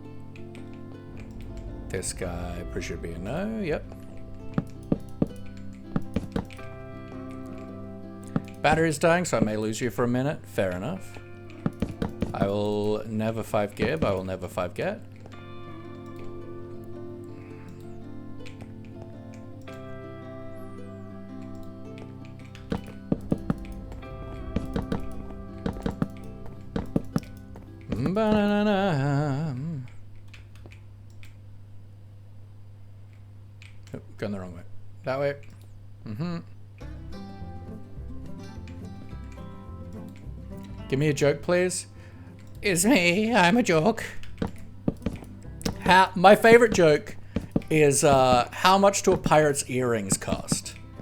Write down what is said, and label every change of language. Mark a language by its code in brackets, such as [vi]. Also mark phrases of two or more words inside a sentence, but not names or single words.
[en] This guy should be a no, yep. Battery's dying, so I may lose you for a minute. Fair enough. I will never 5 gib, I will never 5 get. Ba-na-na-na. Oh, going the wrong way. That way. Give me a joke, please. It's me. I'm a joke. My favorite joke is how much do a pirate's earrings cost?